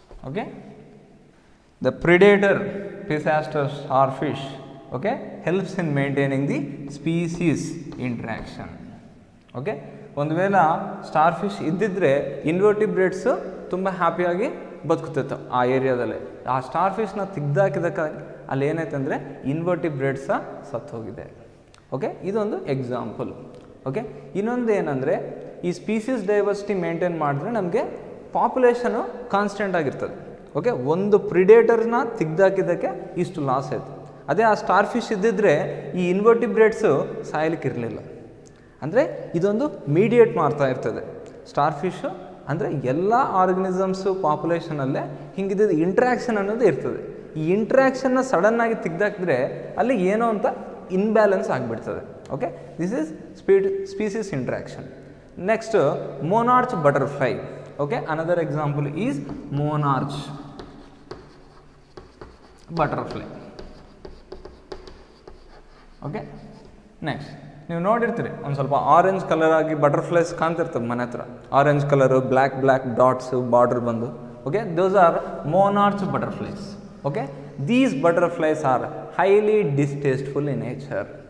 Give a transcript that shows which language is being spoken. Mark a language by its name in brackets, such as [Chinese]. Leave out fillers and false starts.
[English] Okay, the predator Piscator starfish, okay, helps in maintaining the species interaction. [Kannada] Okay, ಒಂದು ವೇಳೆ star fish ಇದ್ದಿದ್ರೆ invertebrates ತುಂಬ ಹ್ಯಾಪಿಯಾಗಿ ಬದುಕುತ್ತಿತ್ತು ಆ ಏರಿಯಾದಲ್ಲಿ. ಆ ಸ್ಟಾರ್ ಫಿಶ್ನ ತೆಗ್ದಾಕಿದಕ್ಕೆ ಅಲ್ಲಿ ಏನಾಯ್ತು ಅಂದರೆ ಇನ್ವರ್ಟಿಬ್ರೇಟ್ಸ ಸತ್ತು ಹೋಗಿದೆ. ಓಕೆ, ಇದೊಂದು ಎಕ್ಸಾಂಪಲ್. ಓಕೆ, ಇನ್ನೊಂದು ಏನಂದರೆ ಈ ಸ್ಪೀಸೀಸ್ ಡೈವರ್ಸಿಟಿ ಮೇಂಟೈನ್ ಮಾಡಿದ್ರೆ ನಮಗೆ ಪಾಪ್ಯುಲೇಷನು ಕಾನ್ಸ್ಟೆಂಟ್ ಆಗಿರ್ತದೆ. ಓಕೆ, ಒಂದು ಪ್ರಿಡೇಟರ್ನ ತೆಗ್ದಾಕಿದ್ದಕ್ಕೆ ಇಷ್ಟು ಲಾಸ್ ಆಯಿತು. ಅದೇ ಆ ಸ್ಟಾರ್ ಫಿಶ್ ಇದ್ದಿದ್ರೆ ಈ ಇನ್ವರ್ಟಿಬ್ರೇಟ್ಸು ಸಾಯಲಿಕ್ಕಿರಲಿಲ್ಲ. ಅಂದರೆ ಇದೊಂದು ಮೀಡಿಯೇಟ್ ಮಾಡ್ತಾ ಇರ್ತದೆ ಸ್ಟಾರ್ ಫಿಶ್ಶು. ಅಂದರೆ ಎಲ್ಲ ಆರ್ಗನಿಸಮ್ಸು ಪಾಪ್ಯುಲೇಷನಲ್ಲೇ ಹಿಂಗಿದ್ದು ಇಂಟ್ರ್ಯಾಕ್ಷನ್ ಅನ್ನೋದು ಇರ್ತದೆ. ಈ ಇಂಟ್ರ್ಯಾಕ್ಷನ್ನ ಸಡನ್ನಾಗಿ ತೆಗ್ದಾಕಿದ್ರೆ ಅಲ್ಲಿ ಏನೋ ಅಂತ ಇನ್ಬ್ಯಾಲೆನ್ಸ್ ಆಗಿಬಿಡ್ತದೆ. [English] Okay, this is species interaction. Next, monarch butterfly. Okay, another example is monarch butterfly. [Kannada] Okay, next ನೀವು ನೋಡಿರ್ತೀರಿ ಒಂದು ಸ್ವಲ್ಪ ಆರೆಂಜ್ ಕಲರ್ ಆಗಿ ಬಟರ್ಫ್ಲೈಸ್ ಕಾಣ್ತಿರ್ತವೆ ಮನೆ ಹತ್ರ. [English] Orange colour, black dots, border ಬಂದು. Okay, those are monarch butterflies. Okay, these butterflies are highly distasteful in nature.